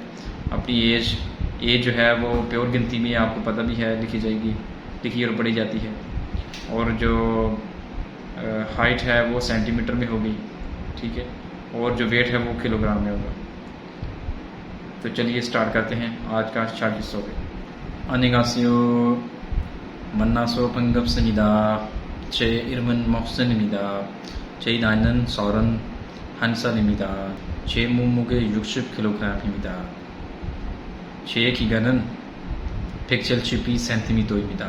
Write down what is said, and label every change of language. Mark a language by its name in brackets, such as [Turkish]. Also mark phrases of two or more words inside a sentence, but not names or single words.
[Hindi] अपनी एज जो है वो प्योर गिनती में आपको पता भी है लिखी और पढ़ी जाती है, और जो हाइट है वो सेंटीमीटर में होगी, ठीक है, और जो वेट है वो किलोग्राम में होगा। तो चलिए स्टार्ट करते हैं आज का 40 안녕하세요. [Korean] 만나서 반갑습니다. 제 이름은 목선입니다. 제 나이는 31살입니다. 제 몸무게 60kg입니다. 제 기간은 172cm입니다.